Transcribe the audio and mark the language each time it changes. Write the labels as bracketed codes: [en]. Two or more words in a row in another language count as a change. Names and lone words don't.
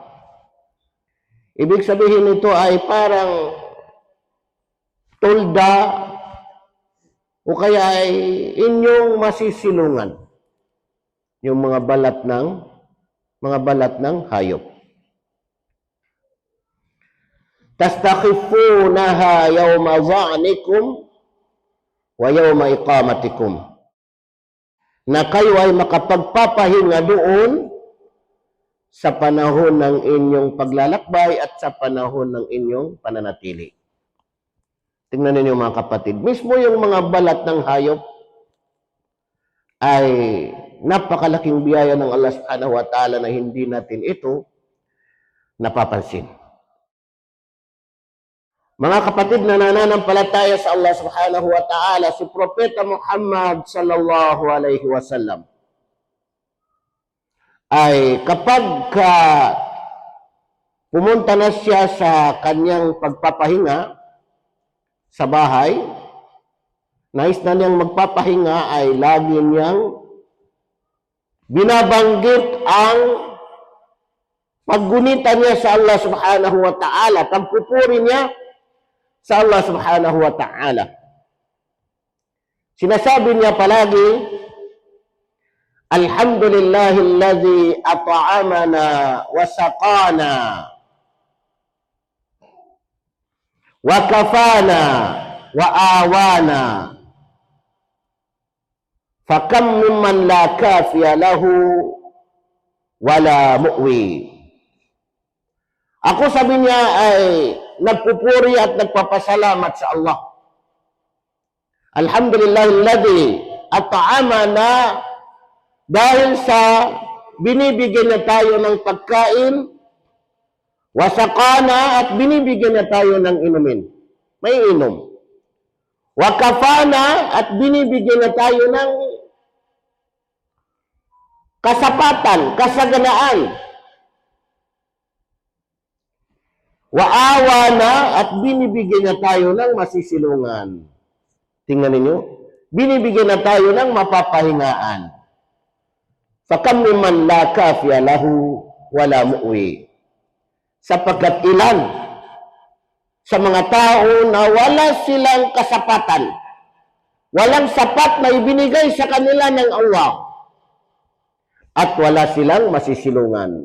[tl] Ibig sabihin nito ay parang tolda o kaya ay inyong masisilungan yung mga balat ng hayop. [ar] تستخفونها يوم ظعنكم ويوم إقامتكم. [tl] Na kayo ay makapagpapahinga doon sa panahon ng inyong paglalakbay at sa panahon ng inyong pananatili. Tingnan ninyo mga kapatid, mismo yung mga balat ng hayop ay napakalaking biyaya ng Allah [ar] سبحانه وتعالى [tl] na hindi natin ito napapansin. Mga kapatid na nananampalataya sa Allah [ar] سبحانه وتعالى, [tl] si Propeta Muhammad [ar] صلى الله عليه وسلم [tl] ay kapag pumunta na siya sa kanyang pagpapahinga sa bahay, nais na niyang magpapahinga, ay lagi niyang binabanggit ang paggunitan niya sa Allah [ar] سبحانه وتعالى, [tl] pagpupuri niya sa Allah [ar] سبحانه وتعالى. [tl] Sinasabi niya palagi, [ar] الحمد لله الذي أطعمنا وسقانا وكفانا وآوانا فكم ممن لا كافي له ولا مؤوي. [tl] Ako, sabi niya, ay nagpupuri at nagpapasalamat sa Allah. [ar] الحمد لله الذي أطعمنا, [tl] dahil sa binibigyan na tayo ng pagkain, wasaqana, at binibigyan na tayo ng inumin. May inom. Wakafana, at binibigyan na tayo ng kasapatan, kasaganaan. Waawa na at binibigyan niya tayo ng masisilungan. Tingnan ninyo, binibigyan na tayo ng mapapahingaan. [ar] فكم ممن لا كافي له ولا مؤوي. [tl] Sapagkat ilan sa mga tao na wala silang kasapatan, walang sapat na ibinigay sa kanila ng Allah, at wala silang masisilungan.